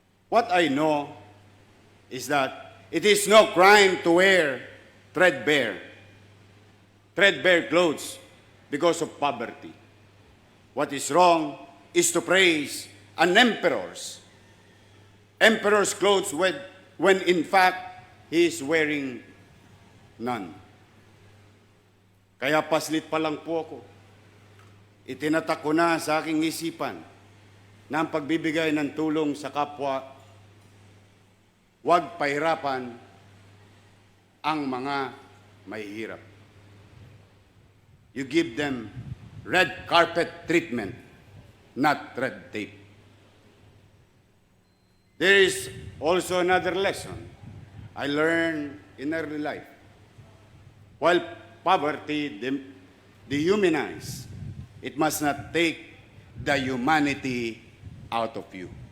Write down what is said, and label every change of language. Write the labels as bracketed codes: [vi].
[en] What I know is that it is no crime to wear threadbare clothes because of poverty. What is wrong is to praise an emperor's clothes when in fact he is wearing none. [tl] Kaya paslit pa lang po ako. Itinatak ko na sa aking isipan na ang pagbibigay ng tulong sa kapwa, huwag pahirapan ang mga mahihirap. [en] You give them red carpet treatment, not red tape. There is also another lesson I learned in early life. While poverty dehumanizes, it must not take the humanity out of you.